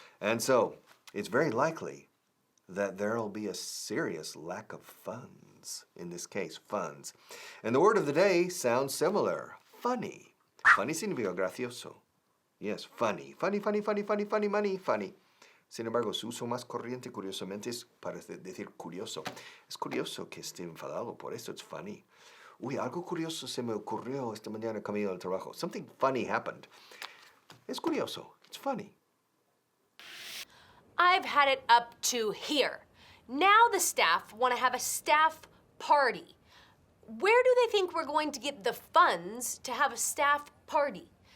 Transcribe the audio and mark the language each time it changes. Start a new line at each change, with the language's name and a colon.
English: And so, it's very likely that there'll be a serious lack of funds. In this case, funds. And the word of the day sounds similar. Funny. Funny
Spanish: significa gracioso.
English: Yes, funny. Funny, funny, funny, funny, funny, money, funny.
Spanish: Sin embargo, su uso más corriente, curiosamente, es para decir curioso. Es curioso que esté enfadado, por eso es funny. Uy, algo curioso se me ocurrió esta mañana camino al trabajo.
English: Something funny happened.
Spanish: Es curioso.
English: It's funny. I've had it up to here. Now the staff want to have a staff party. Where do they think we're going to get the funds to have a staff party?